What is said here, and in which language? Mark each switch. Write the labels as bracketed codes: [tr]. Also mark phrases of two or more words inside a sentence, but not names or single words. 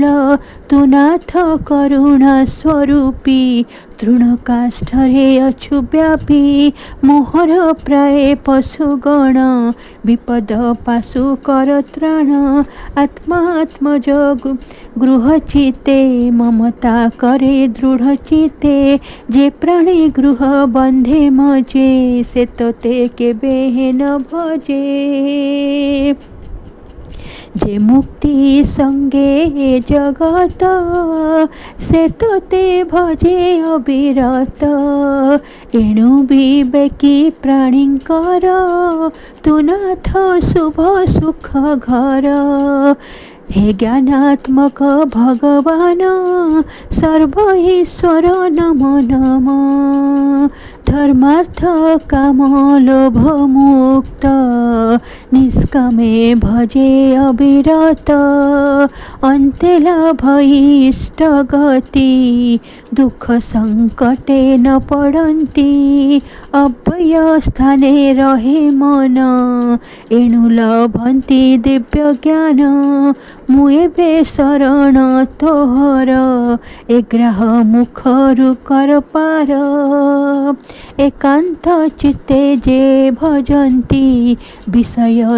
[or] ତୁ ନାଥ କରୁଣା ସ୍ୱରୂପୀ ତୃଣକାଷ୍ଠରେ ଅଛୁ ବ୍ୟାପୀ ମୋହର ପ୍ରାୟ ପଶୁଗଣ ବିପଦ ପାଶୁ କର ତ୍ରାଣ ଆତ୍ମାତ୍ମଜ ଗୃହ ଚିତେ ମମତା କରେ ଦୃଢ଼ ଚିତେ ଯେ ପ୍ରାଣୀ ଗୃହ ବନ୍ଧେ ମଜେ ସେ ତୋତେ କେବେ ନ ଭଜେ ଯେ ମୁକ୍ତି ସଙ୍ଗେ ଜଗତ ସେ ତୋତେ ଭଜେ ଅବିରତ ଏଣୁ ବିବେକୀ ପ୍ରାଣୀଙ୍କର ତୁ ନାଥ ଶୁଭ ସୁଖ ଘର ହେ ଜ୍ଞାନାତ୍ମକ ଭଗବାନ ସର୍ବ ଈଶ୍ୱର ନମ ନମ ଧର୍ମାର୍ଥ କାମ ଲୋଭ ମୁକ୍ତ ନିଷ୍କାମେ ଭଜେ ଅବିରତ ଅନ୍ତେ ଲାଭ ଇଷ୍ଟ ଗତି ଦୁଖ ସଙ୍କଟେ ନ ପଡ଼ନ୍ତି ଅବ୍ୟୟ ସ୍ଥାନେ ରହେ ମନ ଏଣୁ ଲଭନ୍ତି ଦିବ୍ୟ ଜ୍ଞାନ ମୁଏବେ ଶରଣ ତୋହର ଏଗ୍ରାହ ମୁଖରୁ କର ପାର ଏକାନ୍ତ ଚିତ୍ତେ ଯେ ଭଜନ୍ତି ବିଷୟ